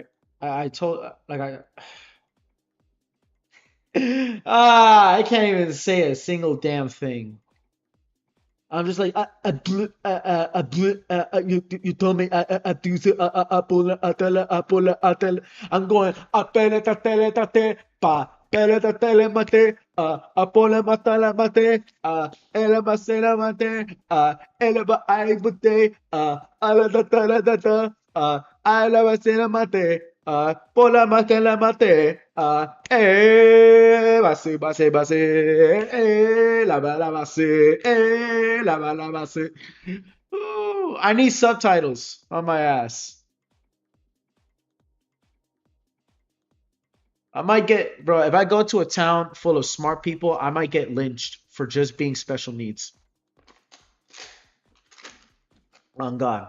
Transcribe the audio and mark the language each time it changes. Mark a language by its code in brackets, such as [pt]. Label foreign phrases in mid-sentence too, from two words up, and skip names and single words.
[en] I told like I I can't even say a single damn thing. I'm just like you told me do so I'm going apele tatele tate pa pele tatele mate apole matala mate ele masela mate ele ba ai bute ala tatala tata ala masela mate pola matela mate base, base, base, la base, la base. Ooh, I need subtitles on my ass. I might get, bro, if I go to a town full of smart people, I might get lynched for just being special needs. On God.